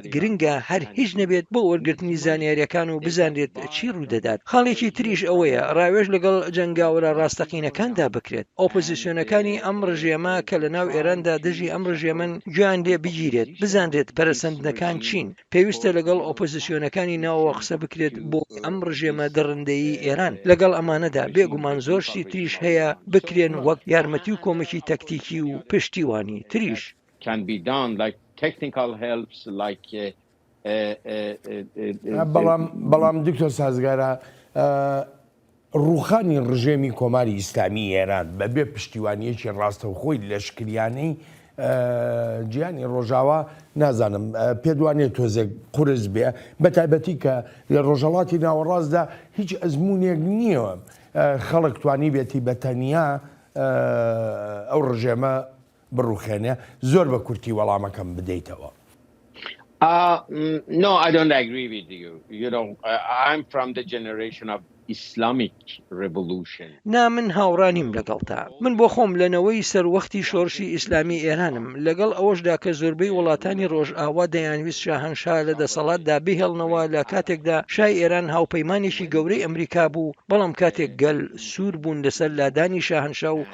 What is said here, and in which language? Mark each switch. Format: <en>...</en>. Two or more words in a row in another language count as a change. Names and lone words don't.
<ckb>گرنگە هەر هیچ نەبێت بۆ وەرگرتنی زانیاریەکان و بزانێت چی ڕوودەدات خاڵێکی تریش ئەوەیە ڕاوێژ لەگەڵ جەنگاوەرە ڕاستەقینەکاندا بکرێت ئۆپۆزیسیۆنەکانی ئەم ڕژێمە کە لە ناو ئێراندا دژی ئەم ڕژێمن گویان لێ بگیرێت بزانرێت پەرسەندنەکان چین پێویستە لەگەڵ ئۆپۆزیسیۆنەکانی ناوەوە قسە بکرێت بۆ ئەم ڕژێمە دەڕندەیی ئێران لەگەڵ ئەمانەدا بێگومان زۆرشتی تریش هەیە بکرێن وەک یارمەتی و کۆمەکی تەکتیکی و پشتیوانی تریش</ckb> <en>technical helps like</en> <ckb>بەڵام دکتۆر سازگارە ڕوخانی ڕژێمی کۆماری ئیسلامی ئێران بەبێ پشتیوانیەکی ڕاستەوخۆی لەشکریانەی گیانی ڕۆژاوا نازانم پێدوانێت تۆزێک قورس بێ بە تایبەتی کە لە ڕۆژەڵاتی ناوەڕاستدا هیچ ئەزمونێک نییە خەڵک توانی بێتی بەتەنیا ئەو ڕژێمە بڕوخێنێ زۆر بە کورتی وەڵامەکەم بدەیتەوە.</ckb> <en>No, I don't agree with you. You know, I'm from the generation of Islamic Revolution.</en> <ckb>نا من هاوڕانیم لەگەڵتا من بۆ خۆم لەنەوەی سەروەختی شۆڕشی ئیسلامی ئێرانم لەگەڵ ئەوەشدا کە زۆربەی وڵاتانی ڕۆژ ئاوا دەیانویست شاهەنشا لە دەسەڵاتدا بهێڵنەوە لە کاتێکدا شای ئێران هاوپەیمانێکی گەورەی ئەمریکا بوو بەڵام کاتێک گەل سوور بوون لەسەر لادانی شاهەنشا و</ckb>